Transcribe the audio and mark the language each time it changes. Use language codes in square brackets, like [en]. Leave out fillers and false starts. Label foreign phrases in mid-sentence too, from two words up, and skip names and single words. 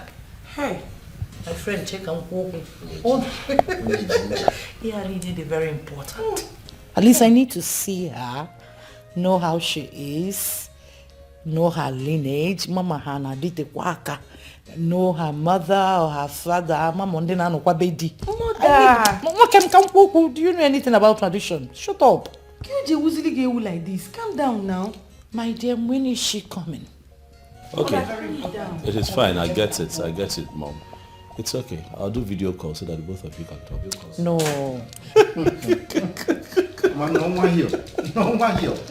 [en] Hey, my friend, check and walk. Yeah, really, very important. At least I need to see her, know how she is, know her lineage. Mama Hana did the waka. Know her mother or her father. Mama Ndena no kwabedi. Mama, do you know anything about tradition? Shut up. Like this. Calm down now. My dear, when is she coming? Okay. It is fine. I get it, Mom. It's okay. I'll do video call so that the both of you can talk. No. No one here. No one here.